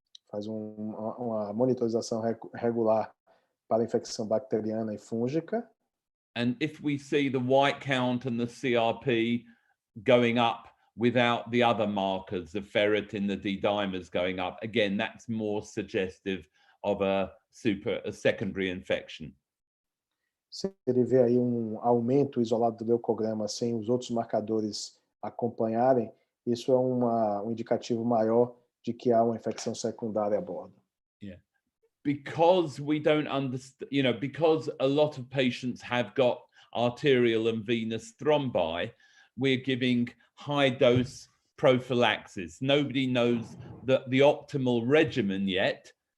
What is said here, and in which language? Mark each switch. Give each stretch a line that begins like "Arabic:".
Portuguese: Faz uma monitorização regular para infecção bacteriana e fúngica.
English: And if we see the white count and the CRP going up without the other markers, the ferritin, the D-dimers going up, again, that's more suggestive of a secondary infection.
Portuguese: Se ele vê aí aumento isolado do leucograma sem os outros marcadores acompanharem, isso é um indicativo maior de que há uma infecção secundária a bordo.
English: Yeah. Because we don't understand, because a lot of patients have got arterial and venous thrombi, we're giving high dose prophylaxis. Nobody knows the optimal regimen yet.